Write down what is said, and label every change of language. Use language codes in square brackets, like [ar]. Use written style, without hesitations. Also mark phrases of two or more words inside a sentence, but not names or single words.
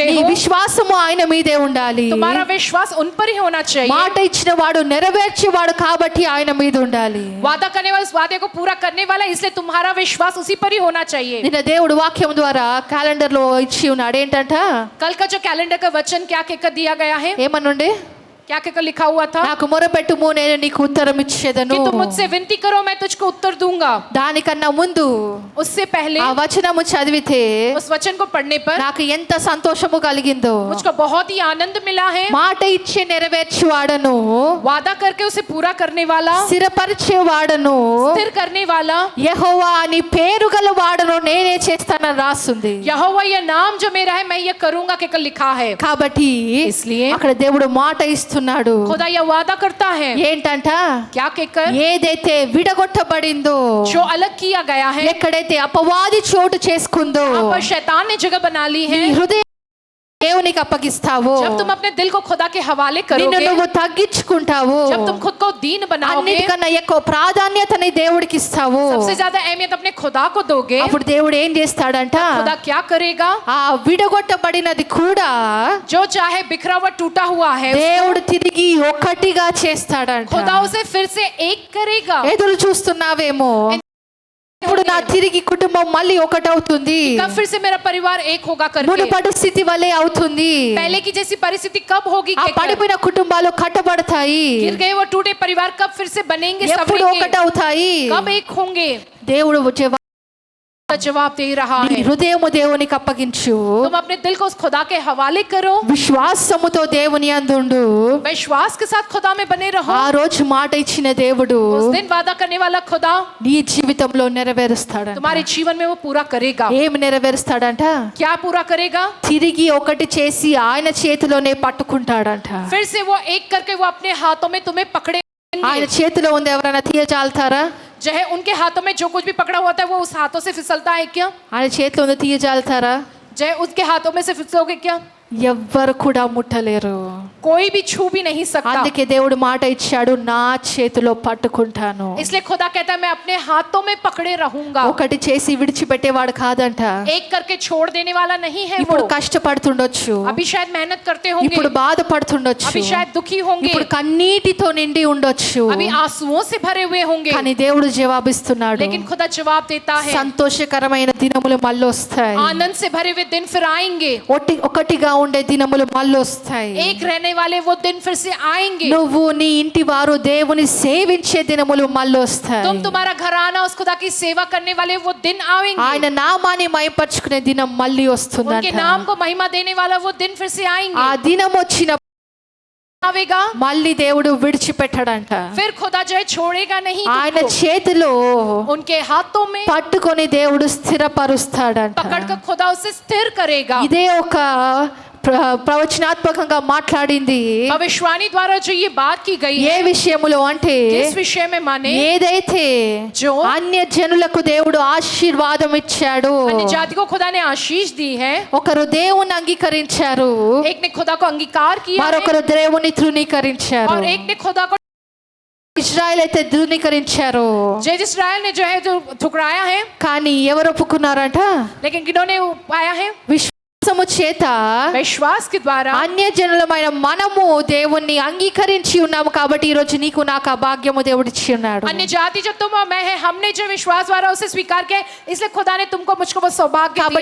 [te] నీ [hi] हो, [te] విశ్వాసము ఆయన మీదే ఉండాలి. [hi] तुम्हारा विश्वास उन पर ही होना चाहिए। [te] మాట ఇచ్చిన వాడు నెరవేర్చేవాడు కాబట్టి ఆయన మీద ఉండాలి. [hi] वादा करने वाले उस वादे को पूरा करने वाला, इसलिए तुम्हारा विश्वास उसी पर ही होना चाहिए। [te] నిన్న దేవుడు వాక్యం ద్వారా క్యాలెండర్ లో ఇచ్చి ఉన్నాడు. ఏంటంట? [hi] कल का जो कैलेंडर का वचन क्या कहकर दिया गया है? [te] ఏమనుండే? [hi] क्या कहकर लिखा हुआ था [te] నాకు మొరపెట్టుము నేను నీకు ఉత్తరం ఇచ్చేదను [hi] कि तुम मुझसे विनती करो मैं तुझको उत्तर दूंगा। [te] దానికన్నా ముందు [hi] उससे पहले [te] ఆ వచనము చదివితే [hi] उस वचन को पढ़ने पर [te] నాకు ఎంత సంతోషము కలిగిందో [hi] मुझको बहुत ही आनंद मिला है। [te] మాట ఇచ్చి నెరవేర్చువాడను [hi] वादा करके उसे पूरा करने वाला, [te] స్థిరపరిచేవాడను [hi] स्थिर करने वाला [te] యెహోవా అని పేరు గల వాడను నేనే చేస్తానని రాస్తుంది [hi] यहोवा, यह नाम जो मेरा है मैं ये करूंगा कहकर लिखा है। [te] కాబట్టి [hi] इसलिए [te] అక్కడ దేవుడు మాట ఇస్తున్నాడు [hi] खुदा यह वादा करता है [te] ఏంటంట [hi] क्या कहकर, [te] ఏదైతే విడగొట్టబడిందో [hi] जो अलग किया गया है, [te] ఎక్కడైతే అపవాది చోటు చేసుకుందో [hi] वहाँ पर शैतान ने जगह बना ली है। [te] నీ హృదయం దేవునికి అప్పగిస్తావో [hi] जब तुम अपने दिल को खुदा के हवाले [te] నిన్ను [hi] करोगे, [te] నువ్వు తగ్గించుకుంటావో [hi] जब तुम खुद को दीन बनाओगे, [te] అన్నిటికన్నా ఎక్కువ ప్రాధాన్యతని దేవుడికి ఇస్తావు [hi] सबसे ज्यादा अहमियत अपने खुदा को दोगे, [te] అప్పుడు దేవుడు ఏం చేస్తాడంట [hi] खुदा क्या करेगा, [te] ఆ విడగొట్టబడినది కూడా [hi] जो चाहे बिखरा हुआ टूटा हुआ है [te] దేవుడు తిరిగి ఒకటిగా చేస్తాడంట [hi] खुदा उसे फिर से एक करेगा। [te] ఎదురు చూస్తున్నావేమో ఇప్పుడు నా తిరిగి కుటుంబం మళ్ళీ ఒకటవుతుంది [hi] कब फिर से मेरा परिवार एक होगा करके, [te] మునుపటి స్థితి వలె అవుతుంది [hi] पहले की जैसी परिस्थिति कब होगी [te] ఆ [hi] कहकर, [te] పడిపోయిన కుటుంబాలు కట్టబడతాయి [hi] गिर गए वो टूटे परिवार कब फिर से बनेंगे, [te] ఎప్పుడు [hi] संभलेंगे, [te] ఒకటవుతాయి [hi] कब एक होंगे। [te] దేవుడు [hi] जवाब दे रहा [te] నీ [hi] है, [te] హృదయము దేవునికి అప్పగించు [hi] तुम अपने दिल को उस खुदा के हवाले करो, [te] విశ్వాసముతో దేవుని అందుండు [hi] विश्वास के साथ खुदा में बने रहो। [te] ఆ రోజు మాట ఇచ్చిన దేవుడు [hi] उस दिन वादा करने वाला खुदा [te] నీ జీవితంలో నెరవేరుస్తాడంట [hi] तुम्हारे जीवन में वो पूरा करेगा। [te] ఏం నెరవేరుస్తాడంట [hi] क्या पूरा करेगा, [te] తిరిగి ఒకటి చేసి ఆయన చేతిలోనే పట్టుకుంటాడంట [hi] फिर से वो एक करके वो अपने हाथों में तुम्हें पकड़े। [te] ఆయన చేతిలో ఉంది ఎవరైనా తీయజాలుతారా [hi] चाहे उनके हाथों में जो कुछ भी पकड़ा होता है वो उस हाथों से फिसलता है क्या, [te] ఆయన చేతిలో ఉంది తీయజాలుతారా [hi] चाहे उसके हाथों में से फिसलोगे क्या, [te] ఎవ్వరు కూడా ముట్టలేరు [hi] कोई भी छू भी नहीं सकता। [te] అందుకే దేవుడు మాట ఇచ్చాడు నా చేతిలో పట్టుకుంటాను [hi] इसलिए खुदा कहता है मैं अपने हाथों में पकड़े रहूंगा। [te] ఒకటి చేసి విడిచిపెట్టేవాడు కాదంట [hi] एक करके छोड़ देने वाला नहीं है [te] ఇప్పుడు [hi] वो। [te] కష్టపడుతుండొచ్చు [hi] अभी शायद मेहनत करते होंगे, [te] ఇప్పుడు బాధపడుతుండొచ్చు [hi] अभी शायद दुखी होंगे, [te] ఇప్పుడు కన్నీటితో నిండి ఉండొచ్చు [hi] अभी आंसुओं से भरे हुए होंगे, [te] కానీ దేవుడు జవాబిస్తున్నాడు [hi] लेकिन खुदा जवाब देता है [te] సంతోషకరమైన దినములు మళ్ళీ వస్తాయి [hi] आनंद से भरे हुए दिन फिर आएंगे, [te] ఒకటిగా ఉండే దినములు మళ్ళీ వస్తాయి [hi] एक रहने वाले वो दिन फिर से आएंगे। [te] నువ్వు నీ ఇంటి వారు దేవుని సేవించే దినములు మళ్ళీ వస్తాయి [hi] तुम तुम्हारा घराना उस खुदा की सेवा करने वाले वो दिन आएंगे, [te] ఆయన నామాన్ని మహిమపరచుకునే దినం మళ్ళీ [hi] उनके [te] వస్తుందంట [hi] नाम को महिमा देने वाला वो दिन फिर से आएंगे, [te] ఆ దినం వచ్చిన [hi] आवेगा, [te] మళ్ళీ దేవుడు విడిచిపెట్టడంట [hi] फिर खुदा जो है छोड़ेगा नहीं [te] ఆయన [hi] तुमको। [te] చేతిలో [hi] उनके हाथों में [te] పట్టుకొని దేవుడు స్థిరపరుస్తాడంట [hi] पकड़ कर खुदा उसे स्थिर करेगा। [te] ఇదే ఒక ప్రవచనాత్మకంగా మాట్లాడింది [hi] भविष्यवाणी द्वारा जो ये बात की गई [te] ఏ [hi] है, [te] విషయములో అంటే [hi] किस विषय में माने, [te] ఏదైతే [hi] जो [te] అన్య జనులకు దేవుడు ఆశీర్వాదం ఇచ్చాడు [hi] अन्य जाति को खुदा ने आशीष दी है, [te] ఒకరు దేవుని అంగీకరించారు [hi] एक ने खुदा को अंगीकार किया है [te] మరొకరు దేవుని తృణీకరించారు [hi] और एक ने खुदा को, [te] ఇజ్రాయెల్ అయితే ధృవీకరించారు [hi] जय इस्राएल ने जो है जो ठुकराया है, [te] కానీ ఎవరు ఒప్పుకున్నారంట [hi] लेकिन किन्होंने पाया है, [te] విశ్వాసము చేత [hi] विश्वास के द्वारा। [te] అన్య జనులమైన మనము దేవుణ్ణి అంగీకరించి ఉన్నాము కాబట్టి ఈ రోజు నీకు నాకు ఆ భాగ్యము దేవుడు ఇచ్చి ఉన్నాడు [hi] अन्य जाति जो तुम और मैं है, हमने जो विश्वास द्वारा उसे स्वीकार किया है, इसलिए खुदा ने तुमको मुझको वो सौभाग्य दिया